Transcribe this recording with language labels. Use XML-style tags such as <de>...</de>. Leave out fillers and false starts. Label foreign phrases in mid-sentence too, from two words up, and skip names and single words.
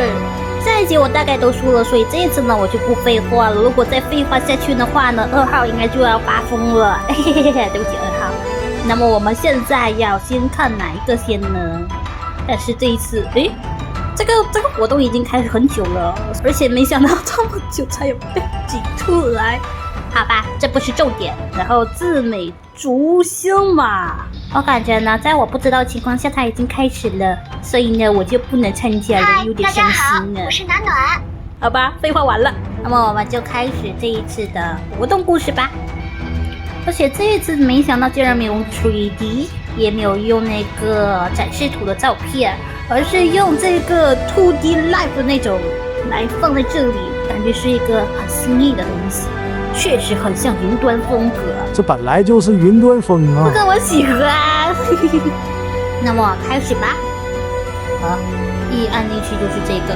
<zh>上一集我大概都說了，所以這一次呢，我就不廢話了。如果再廢話下去的話呢，2號應該就要發瘋了。對不起，2號。那麼我們現在要先看哪一個先呢？但是這一次，這個活動已經開始很久了，而且沒想到這麼久才有背景出來。好吧，這不是重點。然後自美逐星嘛，我感覺呢，在我不知道的情況下，它已經開始了，所以呢，我就不能參加了，有點傷心了。大家好，我是暖暖。好吧，廢話完了，那麼我們就開始這一次的活動故事吧。而且這一次沒想到竟然沒有用 3D， 也沒有用那個展示圖的照片，而是用這個 2D Live 的那種來放在這裡，感覺是一個很新穎的東西。確實很像雲端風格，這本來就是雲端風啊！不過我喜歡。那麼開始吧。好，一按進去就是這個。</zh>